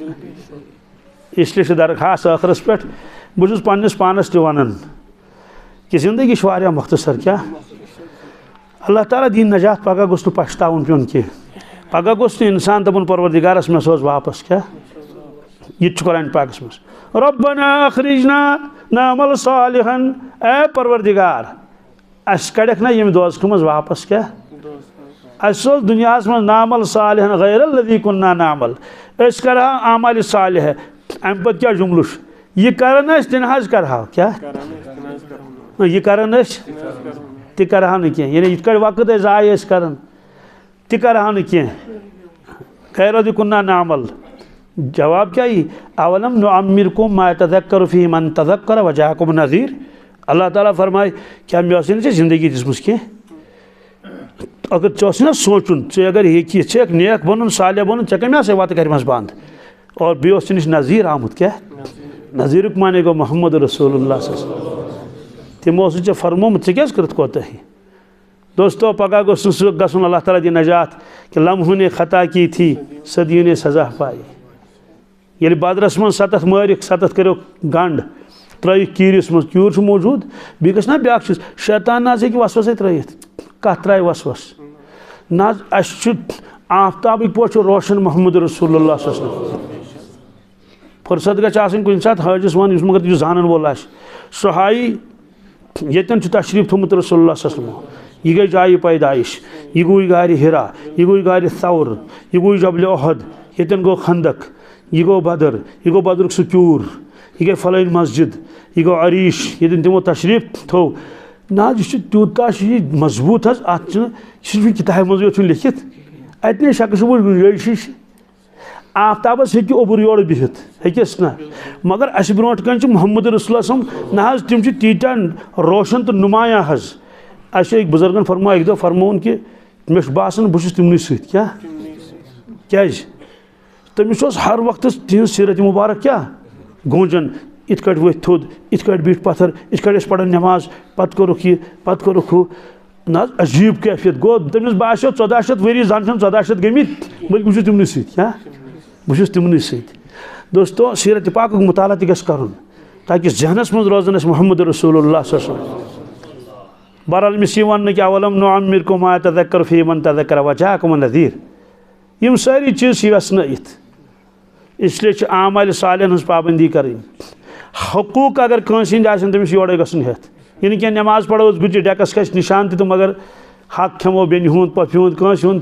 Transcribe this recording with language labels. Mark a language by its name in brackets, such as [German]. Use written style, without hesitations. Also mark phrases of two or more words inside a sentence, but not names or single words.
[Kashmiri] اسلیے چھُ درخاست ٲخرس پٮ۪ٹھ بہٕ چھُس پننِس پانس تہِ ونان کہِ زندگی چھِ واریاہ مختصر کیٛاہ اللہ تعالیٰ دِیِن نجات پگاہ گوٚژھ نہٕ پشتاوُن پیوٚن کینٛہہ پگاہ گوٚژھ نہٕ اِنسان دپُن پروردگارس مےٚ سوز واپس کیٛاہ یہِ تہِ چھُ قرآنِ پاکس منٛز [Arabic] ربنا اخرجنا نعمل صالحا [Kashmiri] اے پروردگار اَسہِ کڑٮ۪کھ نا ییٚمہِ دوزخہٕ منٛز واپس کیٛاہ اَسہِ سوز دُنیاہس منٛز [Arabic] نعمل صالحا غیر الذی کُنہ نعمل [Kashmiri] أسۍ کرہاو اعمالِ صالحہ امہِ پتہٕ کیٛاہ جملہٕ چھُ یہِ کران ٲسۍ تہِ نہ حظ کرہاو کیٛاہ یہِ کران ٲسۍ تہِ کرہاو نہٕ کینٛہہ یعنی یِتھ کٲٹھۍ وقت ٲسۍ ضایع ٲسۍ کران تہِ کرہاو نہٕ کینٛہہ [Arabic] غیر الذی کُنہ نعمل [Kashmiri] جواب کیٛاہ یی [Arabic] اولم نعمرکم ما یتذکر فیہ من تذکر وجاءکم نذیر [Urdu] اللہ تعالیٰ فرمائے کیا میں زندگی دس کی [Kashmiri] اگر نا سوچن اگر یہ نیک بنن صالح بنن کم وت کر بند اور بیس نش نظیر آمت کیا نظیر مانے گو محمد رسول اللہ [Arabic] صلی اللہ علیہ وسلم [Kashmiri] تمو ٹھیک فرموت ٹھیک کرت کوتاہی دوستو پگہ گوس گھن اللہ تعالیٰ دی نجات [Urdu] کہ لمحوں نے خطا کی تھی صدیوں نے سزا پائی [Kashmiri] یل بدرس من 7 مارک 7 کرو گنڈ ترائک کیرس من کیور موجود بیٚیہِ گژھِ نا بیاکھ چیز شیطان نہ ہیٚکہِ وسوسے ترٲیِتھ کتھ ترٛایہِ وسوس نہ اَسہِ چھُ آفتابٕکۍ پٲٹھۍ چھُ روشن محمد رسول اللہ [Arabic] صلی اللہ علیہ وسلم [Kashmiri] فرصت گژھِ آسٕنۍ کُنہِ ساتہٕ حٲجِس وَن یُس مگر یُس زانن وول آسہِ سُہ ہایی ییٚتٮ۪ن چھُ تشریٖف تھوٚمُت رسول اللہ [Arabic] صلی اللہ علیہ وسلم [Kashmiri] یہ گئی جایہِ پیدائش یہ گوٚو غارِ ہرا یہ گوٚو غارِ ثور یہ گوٚو جبلِ احد ییٚتٮ۪ن گوٚو خندق یہ گوٚو بدر یہ گوٚو بدرُک سُہ کیوٗر یہ گئی فلٲنۍ مسجد یہ گوٚو عریش ییٚتٮ۪ن تِمو تشریٖف تھوٚو نہ حظ یہِ چھُ تیوٗتاہ چھُ یہِ مضبوٗط حظ اَتھ چھُنہٕ یہِ چھُنہٕ کِتابہِ منٛزٕے یوت چھُنہٕ لیکھِتھ اَتہِ نے شکہٕ شبوٗر گُنجٲیشی چھِ آفتابس ہیٚکہِ اوٚبُر یورٕ بِہِتھ ہیٚکٮ۪س نہ مگر اَسہِ برونٛٹھ کَنۍ چھُ محمد رسول اللہ [Arabic] صلی اللہ علیہ وسلم [Kashmiri] نہ حظ تِم چھِ تیٖتیٛاہ روشن تہٕ نُمایاں حظ اَسہِ أکۍ بُزرگن فرموو اَکہِ دۄہ فرمووُن کہِ مےٚ چھُ باسان بہٕ چھُس تِمنٕے سۭتۍ کیٛاہ کیٛازِ تٔمِس اوس ہر وقتس تِہنٛز سیٖرت مُبارک کیٛاہ گوٗنجان یِتھ کٲٹھۍ ؤتھۍ تھوٚد یِتھ کٲٹھۍ بیٖٹھۍ پتھر یِتھ کٲٹھۍ ٲسۍ پران نٮ۪ماز پتہٕ کوٚرُکھ یہِ پتہٕ کوٚرُکھ ہُہ نہ حظ عجیٖب کیفیت گوٚو تٔمِس باسیو 1400 ؤری زن چھِنہٕ 1400 گٔمٕتۍ بٔلکہِ بہٕ چھُس تِمنٕے سۭتۍ کیٛاہ بہٕ چھُس تِمنٕے سۭتۍ دوستو سیٖرت پاکُک مُطالعہ تہِ گژھِ کرُن تاکہِ ذہنس منٛز روزن اَسہِ محمد رسول اللہ [Arabic] صلی اللہ علیہ وسلم [Kashmiri] بہرحال أمِس یہِ وَننہٕ کہِ [Arabic] اولم نُعمِرکُم ما تذکر فی من تذکر وجاءکم النذیر [Kashmiri] یِم سٲری چیٖز چھِ یژھنٲیِتھ اسلیے چھِ اعمالِ صالحن ہٕنٛز پابندی کرٕنۍ حقوٗق اگر کٲنٛسہِ ہٕنٛدۍ آسن تٔمِس یورے گژھُن ہٮ۪تھ یہِ نہٕ کینٛہہ نٮ۪ماز پرو أسۍ گُتجہِ ڈٮ۪کس کھسہِ نِشان تہِ تہٕ مگر حق کھٮ۪مو بیٚنہِ ہُنٛد پۄپھِ ہُنٛد کٲنٛسہِ ہُنٛد